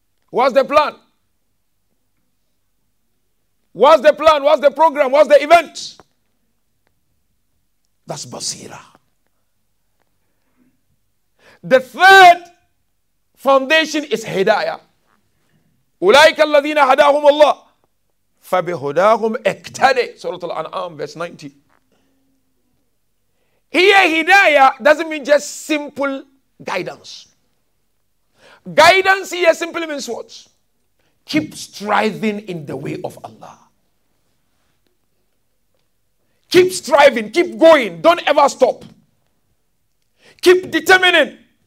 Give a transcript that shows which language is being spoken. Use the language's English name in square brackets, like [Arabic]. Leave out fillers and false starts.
[English] What's the plan? What's the plan? What's the program? What's the event? That's basira. The third foundation is hidayah. [Arabic] أولئك الذين هداهم الله فبهداهم اقتدي. [English] Surah Al-An'am, verse 90. Here, hidayah doesn't mean just simple guidance. Guidance here simply means what? Keep striving in the way of Allah. Keep striving, keep going, don't ever stop. Keep determining.